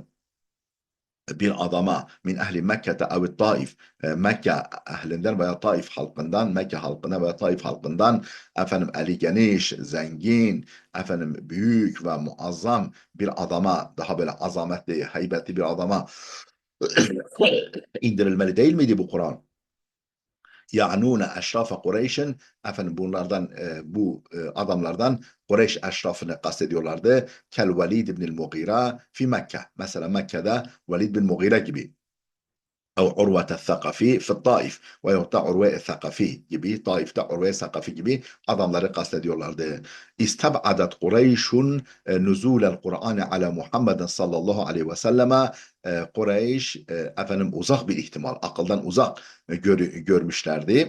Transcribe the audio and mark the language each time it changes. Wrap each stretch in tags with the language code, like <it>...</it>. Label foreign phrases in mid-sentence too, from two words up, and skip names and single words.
<tr>bir adama</tr> <ar>من أهل مكة أو الطائف</ar> <tr>Mekke ehlinden veya Taif halkından Mekke halkına veya Taif halkından eli geniş, zengin, büyük ve muazzam bir adama daha böyle azametli, heybetli bir adama indirilmeli değil miydi bu Kur'an?</tr> <ar>يعنون أشراف قريش</ar> <tr>bunlardan bu adamlardan Kureyş eşrafını kastediyorlardı.</tr> <ar>كالوليد بن المغيرة في مكة.</ar> <tr>Mesela Mekke'de Velid bin Mughira gibi.</tr> <ar>أو عروة الثقفي في الطائف</ar> <tr>veyahut da Urve Thakafi gibi Taif'te Urve Thakafi gibi adamları kastediyorlardı.</tr> <ar>استبعدت قريش نزول القرآن على محمد صلى الله عليه وسلم</ar> <tr>Kureyş uzak bir ihtimal, akıldan uzak görmüşlerdi.</tr>